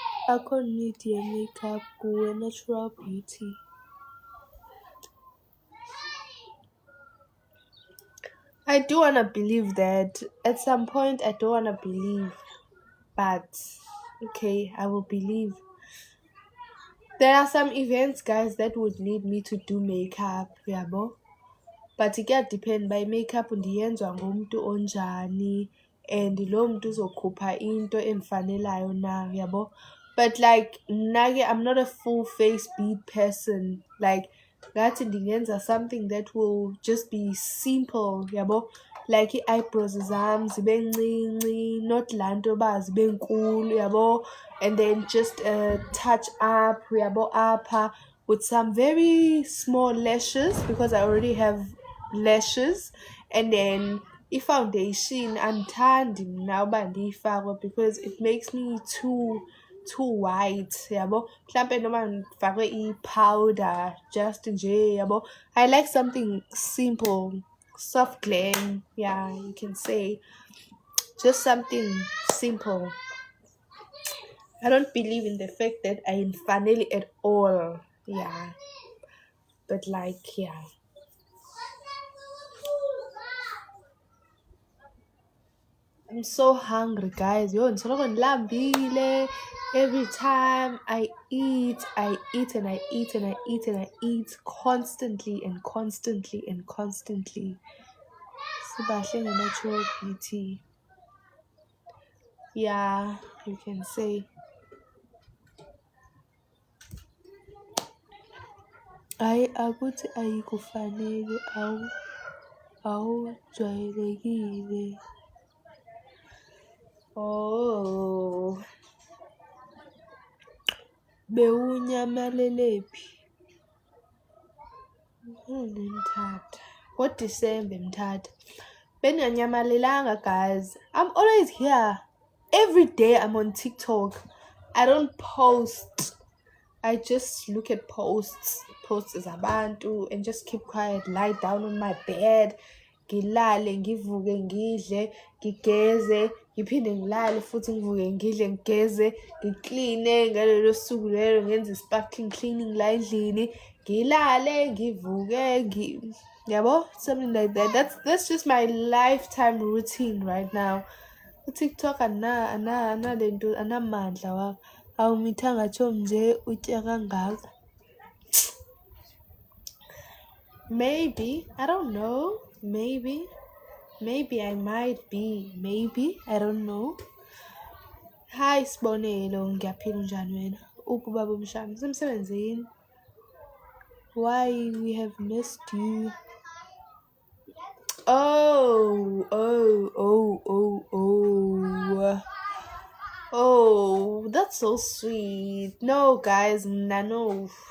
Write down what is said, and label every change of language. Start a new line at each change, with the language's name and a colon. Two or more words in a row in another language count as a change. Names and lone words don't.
Xhosa: akho need ye-makeup kuwe
English: natural beauty. I do want to believe that. At some point, I don't want to believe. But, okay, I will believe. There are some events, guys, that would need me to do makeup, yabo. But depend by makeup
Xhosa: ndiyenzwa ngumuntu onjani and lo muntu uzokhupha into emfanelayo na, yabo.
English: But like nake, I'm not a full face bead person. Like
Xhosa: ngathi ndingenza
English: something that will just be simple, yabo.
Xhosa: Like i-eyebrows zami zibe ncinci, not laa nto uba zibe nkulu, yabo.
English: And then just touch up, yabo, apha with some very small lashes because I already have lashes. And then
Xhosa: i-foundation andithandi mna uba ndiyifakwe
English: because it makes me too white, yabo.
Xhosa: Mhlampe noma ndifakwe i-powder just nje, yabo.
English: I like something simple, soft glam, yeah, you can say. Just something simple. I don't believe in the fact that I am funny at all, yeah. But like, yeah. I'm so hungry, guys. Yo, every time I eat and I eat and I eat and I eat constantly and constantly and constantly.
Xhosa: Sibahle
English: natural beauty. Yeah, you can say.
Xhosa: Akuthi ayikufanele awujwayelekile. Oh, bewunyamalephi? Mthatha. NgoDisemba Mthatha.
Zulu: Benginganyamalelanga,
English: guys. I'm always here. Every day I'm on TikTok. I don't post. I just look at posts zabantu and just keep quiet, lie down on my bed,
Zulu: ngilale, ngivuke ngidle, ngigeze, ngiphinde ngilale futhi ngivuke ngidle, ngigeze, ngikline ngalelo suku lelo, ngenze
English: sparkling cleaning
Zulu: la endlini, ngilale, ngivuke, yabo,
English: something like that. That's just my lifetime routine right now.
Xhosa: TikTok analento anamandla wako. Awumithanga tsho nje utya kangaka.
English: Maybe, I don't know. Maybe I might be. Maybe, I don't know.
Zulu: Hi Sibonelo, ngiyaphila unjani wena? Uphi ubaba umshana? Usemsebenzini?
English: Why we have missed you? Oh, that's so sweet. No, guys, no.